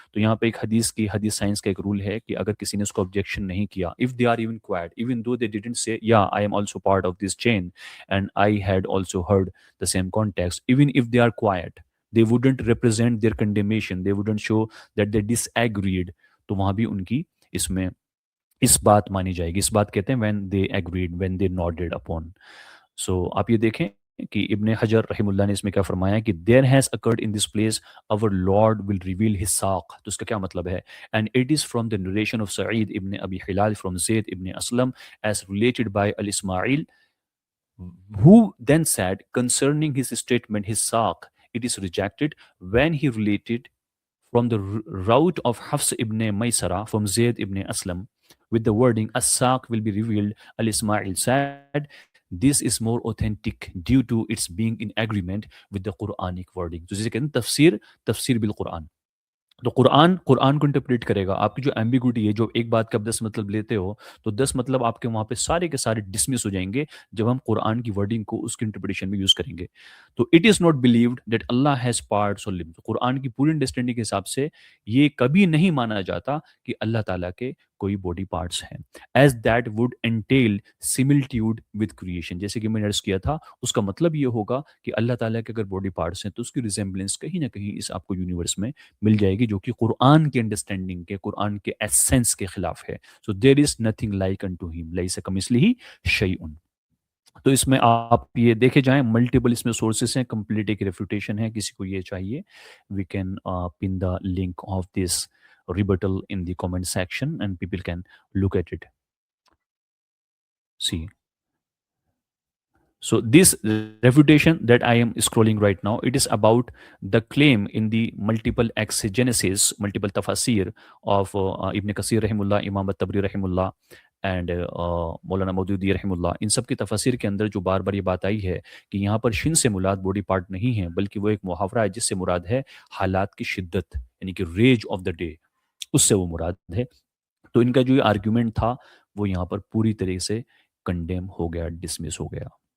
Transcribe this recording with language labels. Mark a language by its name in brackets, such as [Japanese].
[Hindi] तो यहाँ पे एक हदीस साइंस का एक रूल है कि अगर किसी ने उसको ऑब्जेक्शन नहीं किया, [English] If they are even quiet, even though they didn't say yeah I am also part of this chain and I had also heard the same context, even if they are quiet, they wouldn't represent their condemnation, they wouldn't show that they disagreed. [Hindi] तो वहाँ भी उनकी इसमें इस बात मानी जाएगी. इस बात कहते हैं [English] when they agreed, when they nodded upon. [Hindi] So आप ये देखें कि इब्ने हजर रहीमुल्लाह ने इसमें क्या फरमाया कि [English] there has occurred in this place our Lord will reveal his [Hindi] साक़. तो इसका क्या मतलब है? [English] And it is from the narration of Sa'id ibn Abi Hilal from Zayd ibn Aslam as related by Al-Ismail, who then said concerning his statement, his saq, it is rejected when he related from the route of Hafs ibn Maysara from Zayd ibn Aslam with the wording as-saq will be revealed. Al-Ismail said this is more authentic due to its being in agreement with the Quranic wording. [Hindi] तो जिसे कहते हैं तफसीर bill Quran. तो कुरान को interpret करेगा. आपकी जो एम्बिग्यूटी है, जो एक बात का आप 10 मतलब लेते हो, तो 10 मतलब आपके वहाँ पे सारे के सारे डिसमिस हो जाएंगे जब हम कुरान की वर्डिंग को उसकी इंटरप्रिटेशन में यूज़ करेंगे. तो [English] It is not believed that Allah has parts और limbs. [Hindi] कुरान की पूरी अंडरस्टैंडिंग के हिसाब से ये कभी नहीं माना जाता कि अल्लाह ताला के कोई बॉडी पार्ट्स हैं, [English] As that would entail similitude with creation. [Hindi] जैसे कि मैंने अर्ज किया था, उसका मतलब ये होगा कि अल्लाह ताला के अगर बॉडी पार्ट्स हैं तो उसकी रिजेम्बलेंस कहीं ना कहीं इस आपको यूनिवर्स में मिल जाएगी, जो कि कुरान की अंडरस्टैंडिंग के, कुरान के एसेंस के खिलाफ है. [English] so there is nothing like unto him [Arabic] लैसा कमिस्लिही शैउन. [Hindi] तो इसमें आप ये देखे जाएं, मल्टीपल इसमें सोर्सेस हैं, कंप्लीट एक रेफ्यूटेशन है. किसी को ये चाहिए, [English] We can pin the link of this rebuttal in the comment section and people can look at it. See, so this refutation that I am scrolling right now, it is about the claim in the multiple exegesis, multiple tafasir of Ibn Kasir rahimullah, Imam at-Tabari rahimullah and Maulana Maududi रहमुल्लाह. [Hindi] इन सब की तफसीर के अंदर जो बार बार ये बात आई है कि यहाँ पर शिन से मुराद बॉडी पार्ट नहीं है, बल्कि वो एक मुहावरा है जिससे मुराद है हालात की शिद्दत, यानी कि [English] rage of the day, [Hindi] उससे वो मुराद है. तो इनका जो ये आर्ग्यूमेंट था वो यहाँ पर पूरी तरह से कंडेम हो गया, डिसमिस हो गया.